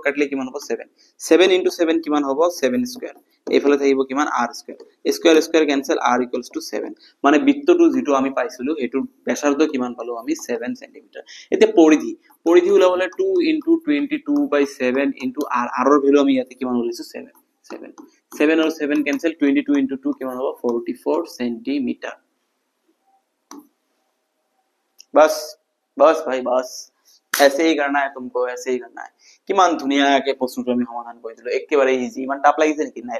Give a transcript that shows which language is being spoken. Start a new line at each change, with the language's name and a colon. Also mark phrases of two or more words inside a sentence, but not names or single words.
Assamese: কাটলে কিমান হ'ব 7 7 * 7 কিমান হ'ব 7 স্কয়াৰ এইফালে থাকিব কিমান r
English: square cancel
Assamese: r = 7 মানে বৃত্তটো যেটো আমি পাইছিলো হেতুৰ ব্যাসাৰ্ধ কিমান পালো আমি 7 সেন্টিমিটাৰ এতিয়া পৰিধি উলাবলে 2 * 22/7 * r ৰ ভ্যালু আমি ইয়াতে কিমান উলাইছো 7 আৰু 7 ক্যান্সেল 22 * 2 কিমান হ'ব 44 সেন্টিমিটাৰ
Hindi: बस भाई बस ऐसे ही करना है
Assamese: तुमको ऐसे ही करना है কিমান ধুনিয়াকে প্ৰশ্নটো আমি সমাধান কৰি দিলো একেবাৰে ইজি ইমান টাপ লাগিছে নেকি নাই